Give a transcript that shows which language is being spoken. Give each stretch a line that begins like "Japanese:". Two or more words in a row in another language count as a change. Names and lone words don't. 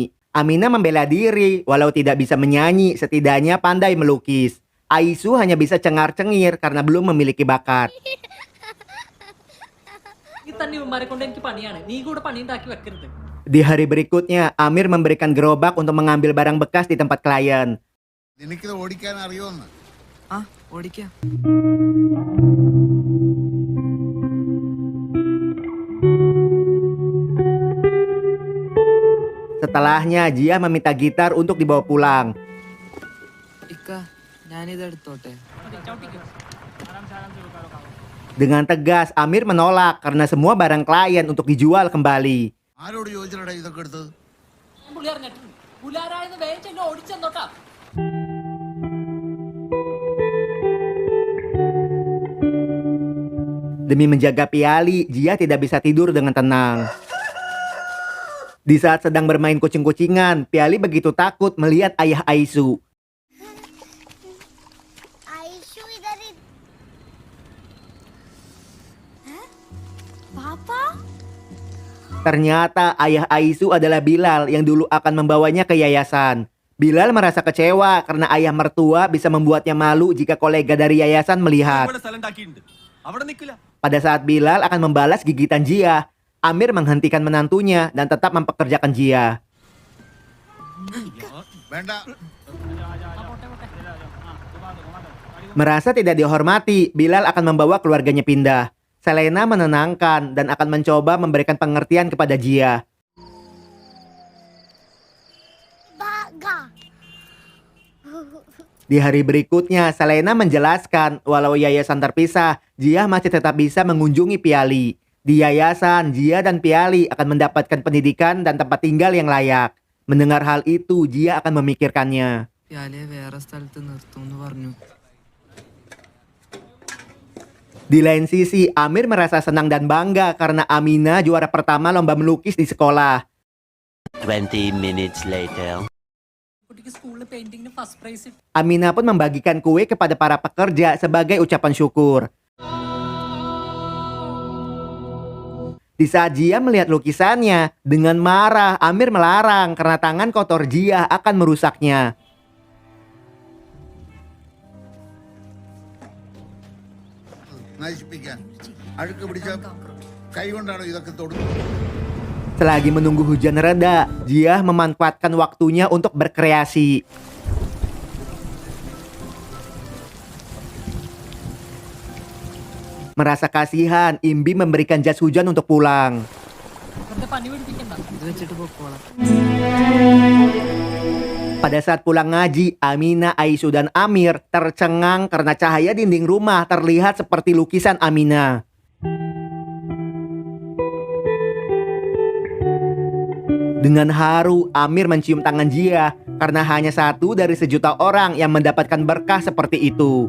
Indonesian: Amina membela diri, walau tidak bisa menyanyi, setidaknya pandai melukis. Aisu hanya bisa cengar-cengir karena belum memiliki bakat. Di hari berikutnya, Amir memberikan gerobak untuk mengambil barang bekas di tempat klien.
Malayalam: നിനക്കിത് ഓടിക്കാൻ അറിയുമെന്ന്. ആ ഓടിക്കാം.
Indonesian: Setelahnya, Jia meminta gitar untuk dibawa pulang.
Malayalam: ഇക്ക ഞാനിത് എടുത്തോട്ടെ?
Indonesian: Dengan tegas, Amir menolak karena semua barang klien untuk dijual kembali.
Malayalam: ആരോട് ചോദിച്ചിട്ടാ ഇതൊക്കെ എടുത്തത്?
Indonesian: Demi menjaga Piali, Jia tidak bisa tidur dengan tenang. Di saat sedang bermain kucing-kucingan, Piali begitu takut melihat ayah Aisu.
Hindi: आयशु इधर ही. हैं? पापा?
Indonesian: Ternyata ayah Aisu adalah Bilal yang dulu akan membawanya ke yayasan. Bilal merasa kecewa karena ayah mertua bisa membuatnya malu jika kolega dari yayasan melihat.
Malayalam: ഇവിടെ സ്ഥലം ഉണ്ടാക്കിയിട്ടുണ്ട്. അവിടെ നിൽക്കില്ല.
Indonesian: Pada saat Bilal akan membalas gigitan Jia, Amir menghentikan menantunya dan tetap mempekerjakan Jia.
Malayalam: വേണ്ട.
Indonesian: Merasa tidak dihormati, Bilal akan membawa keluarganya pindah. Selena menenangkan dan akan mencoba memberikan pengertian kepada Jia. Di hari berikutnya, Selena menjelaskan walau yayasan terpisah, Jia masih tetap bisa mengunjungi Piali. Di yayasan, Jia dan Piali akan mendapatkan pendidikan dan tempat tinggal yang layak. Mendengar hal itu, Jia akan memikirkannya.
Malayalam: പ്യാലയെ വേറെ സ്ഥലത്ത് നിർത്തും എന്ന് പറഞ്ഞു.
Indonesian: Di lain sisi, Amir merasa senang dan bangga karena Amina juara pertama lomba melukis di sekolah.
English: 20 minutes later.
Indonesian: Amina pun membagikan kue kepada para pekerja sebagai ucapan syukur. Di saat Jia melihat lukisannya, dengan marah Amir melarang karena tangan kotor Jia akan merusaknya.
Malayalam: നശിപ്പിക്കാൻ അഴുക്ക് പിടിച്ച കൈ കൊണ്ടാണോ ഇതൊക്കെ തൊടുന്നത്?
Indonesian: Selagi menunggu hujan reda, Jia memanfaatkan waktunya untuk berkreasi. Merasa kasihan, Imbi memberikan jas hujan untuk pulang.
Malayalam: ഇത് വെച്ചിട്ട് പൊക്കോളാം.
Indonesian: Pada saat pulang ngaji, Amina, Aisu, dan Amir tercengang karena cahaya dinding rumah terlihat seperti lukisan Amina. Dengan haru, Amir mencium tangan Jia karena hanya satu dari sejuta orang yang mendapatkan berkah seperti itu.